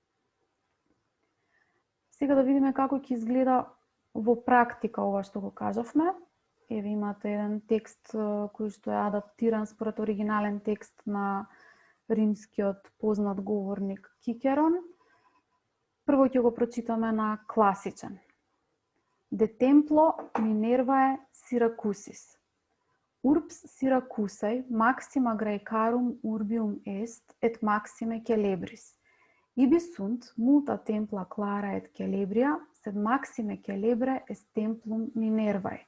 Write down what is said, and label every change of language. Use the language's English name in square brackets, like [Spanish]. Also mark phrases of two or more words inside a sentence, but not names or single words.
[Macedonian] Сега да видиме како ќе изгледа во практика ова што го кажавме. Еве имате еден текст кој што е адаптиран според оригинален текст на римскиот познат говорник Кикерон. Прво ќе го прочитаме на класичен. [Latin] De templo Minervae Syracusis. Urbs Syracusae maxima Graecarum urbium est et maxime Celebris. Ibi sunt multa templa clara et Celebria, sed maxime Celebre est templum Minervae.